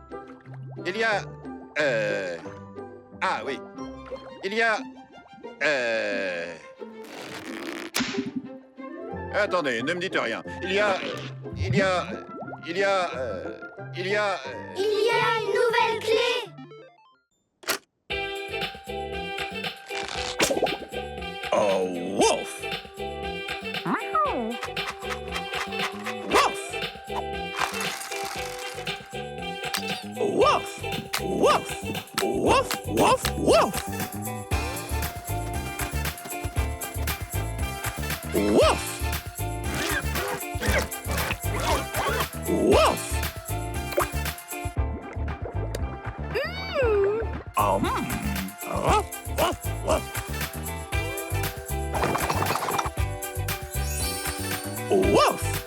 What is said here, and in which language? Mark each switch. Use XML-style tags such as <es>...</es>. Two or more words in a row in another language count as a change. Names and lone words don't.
<fr>Il y a... Ah oui. Il y a... Attendez, ne me dites rien. Il y a une nouvelle clé. Oh, wouf! Wouf! Wouf! Wouf! Wouf! Wouf! Wouf! Wouf! Wouf! Wouf! Wouf! Wouf! Woof!</fr>